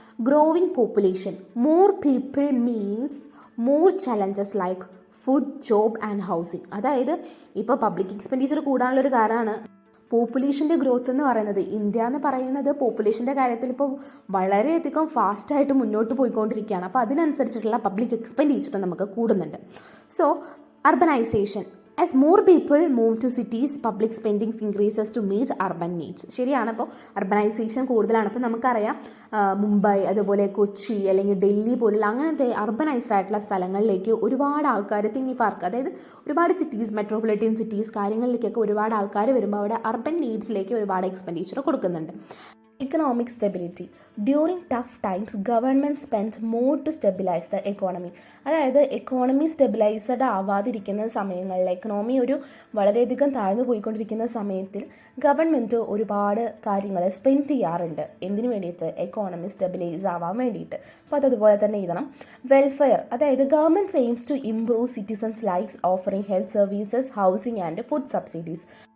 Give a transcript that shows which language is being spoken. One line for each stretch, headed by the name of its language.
English: Growing population, more people means more challenges like food, job and housing.
Malayalam: അതായത് ഇപ്പോൾ public expenditure കൂടാനുള്ളൊരു കാര്യമാണ് പോപ്പുലേഷൻ്റെ growth എന്ന് പറയുന്നത്. ഇന്ത്യ എന്ന് പറയുന്നത് പോപ്പുലേഷൻ്റെ കാര്യത്തിൽ ഇപ്പോൾ വളരെയധികം ഫാസ്റ്റായിട്ട് മുന്നോട്ട് പോയിക്കൊണ്ടിരിക്കുകയാണ്. അപ്പോൾ അതിനനുസരിച്ചിട്ടുള്ള പബ്ലിക് എക്സ്പെൻഡിച്ചർ നമുക്ക് കൂടുന്നുണ്ട്.
English: So urbanisation, as more people move to cities, public spending increases to meet urban needs.
Malayalam: ശരിയാണ്, അപ്പോൾ അർബനൈസേഷൻ കൂടുതലാണ്. അപ്പോൾ നമുക്കറിയാം മുംബൈ അതുപോലെ കൊച്ചി അല്ലെങ്കിൽ ഡൽഹി പോലുള്ള അങ്ങനത്തെ അർബനൈസ്ഡ് ആയിട്ടുള്ള സ്ഥലങ്ങളിലേക്ക് ഒരുപാട് ആൾക്കാർ തിങ്ങിപ്പാർക്ക്, അതായത് ഒരുപാട് സിറ്റീസ്, മെട്രോപൊളിറ്റൻ സിറ്റീസ് കാര്യങ്ങളിലേക്കൊക്കെ ഒരുപാട് ആൾക്കാർ വരുമ്പോൾ അവിടെ അർബൻ നീഡ്സിലേക്ക് ഒരുപാട് എക്സ്പെൻഡിച്ചർ കൊടുക്കുന്നുണ്ട്.
English: Economic stability. During tough times, government spends more to stabilize the economy.
Malayalam: അതായത് എക്കോണമി സ്റ്റെബിലൈസ്ഡ് ആവാതിരിക്കുന്ന സമയങ്ങളിൽ, എക്കണോമി വളരെയധികം താഴ്ന്നു പോയിക്കൊണ്ടിരിക്കുന്ന സമയത്തിൽ ഗവൺമെൻറ് ഒരുപാട് കാര്യങ്ങൾ സ്പെൻഡ് ചെയ്യാറുണ്ട്. എന്തിനു വേണ്ടിയിട്ട്? എക്കോണമി സ്റ്റെബിലൈസ് ആവാൻ വേണ്ടിയിട്ട്. അപ്പോൾ അതുപോലെ തന്നെ എഴുതണം.
English: welfare,
Malayalam: അതായത്
English: Government aims to improve citizens lifes offering health services, housing and food subsidies.